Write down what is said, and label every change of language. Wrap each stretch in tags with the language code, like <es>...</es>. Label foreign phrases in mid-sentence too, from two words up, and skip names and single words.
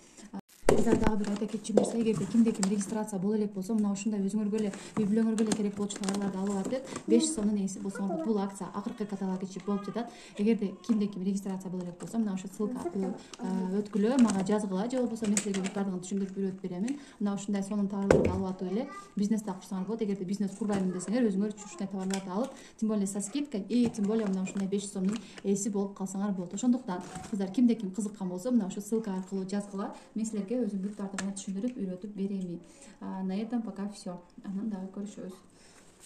<ky>Дагы бир айта кетчү нерсе, эгерде кимде ким регистрация боло элек болсо, мына ушундай өзүңөргө эле үй бүлөңөргө эле керек болчу товарларды алып атып, 5 сомдун ээси болсоңор, бул акция акыркы каталог ичип болуп жатат. Эгерде кимде ким регистрация боло элек болсо, мына ушул ссылка аркылуу өткүлө, мага жазгыла, же болбосо мен силерге бүт бардыгын түшүндүрүп үйрөтүп беремин. Мына ушундай сонун товарларды алып атып эле бизнести курсаңар болот. Эгерде бизнес курбаймын десеңер, өзүңөр ушундай товарларды алып,</ky> <ru>тем более со скидкой и тем более</ru> <ky>мына ушундай 5 сомдун ээси болуп калсаңар болот. Ошондуктан кыздар, кимде ким кызыккан болсо, мына ушул ссылка аркылуу жазгыла, мен силерге өзүм бүт бардыгын түшүндүрүп үйрөтүп беремин.</ky> <ru>На этом пока все.</ru> <ky>Анан дагы көрүшөбүз.</ky>